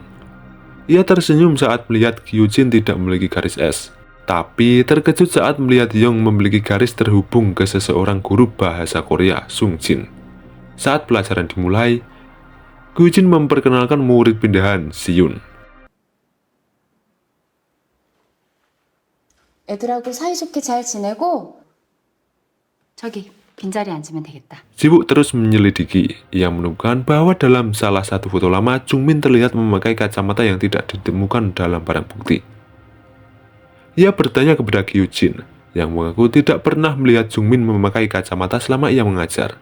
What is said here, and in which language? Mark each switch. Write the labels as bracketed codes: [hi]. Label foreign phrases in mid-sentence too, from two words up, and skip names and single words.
[id] Ia tersenyum saat melihat Kyujin tidak memiliki garis S, tapi terkejut saat melihat Yong memiliki garis terhubung ke seseorang guru bahasa Korea, Sung Jin. Saat pelajaran dimulai, Kyujin memperkenalkan murid pindahan, Siyun. [ko] 애들하고 사이좋게 잘 지내고 저기 빈자리에 앉으면 되겠다. [id] Sibuk terus menyelidiki, ia menemukan bahwa dalam salah satu foto lama, Jungmin terlihat memakai kacamata yang tidak ditemukan dalam barang bukti. Ia bertanya kepada Kyujin, yang mengaku tidak pernah melihat Jungmin memakai kacamata selama ia mengajar.